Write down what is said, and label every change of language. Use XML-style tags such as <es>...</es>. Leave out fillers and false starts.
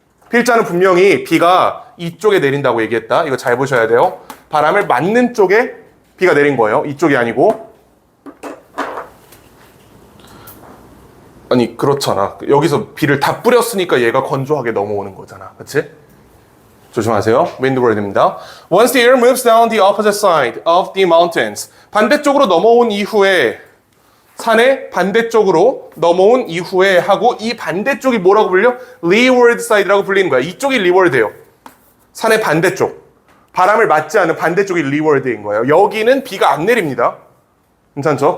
<ko>필자는 분명히 비가 이쪽에 내린다고 얘기했다. 이거 잘 보셔야 돼요. 바람을 맞는 쪽에 비가 내린 거예요. 이쪽이 아니고. 아니 그렇잖아. 여기서 비를 다 뿌렸으니까 얘가 건조하게 넘어오는 거잖아. 그치? 조심하세요. windward입니다.</ko> <en>Once the air moves down the opposite side of the mountains.</en> <ko>반대쪽으로 넘어온 이후에 산의 반대쪽으로 넘어온 이후에 하고 이 반대쪽이 뭐라고 불려? leeward side라고 불리는 거야. 이쪽이 leeward예요. 산의 반대쪽. 바람을 맞지 않는 반대쪽이 leeward인 거예요. 여기는 비가 안 내립니다. 괜찮죠?</ko>